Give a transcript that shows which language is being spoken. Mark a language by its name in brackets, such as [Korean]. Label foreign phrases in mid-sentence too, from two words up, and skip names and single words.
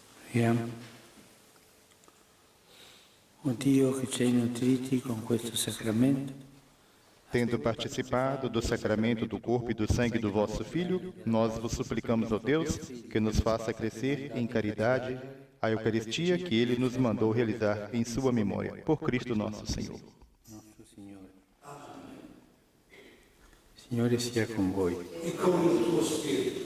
[Italian] Preghiamo. O Dio che ci hai nutriti con questo sacramento, [Portuguese] Tendo participado do sacramento do corpo e do sangue do vosso Filho, nós vos suplicamos, ó Deus, que nos faça crescer em caridade a Eucaristia que Ele nos mandou realizar em sua memória. Por Cristo nosso Senhor. [Italian] nostro Signore. Il Signore sia con voi. E con il tuo spirito.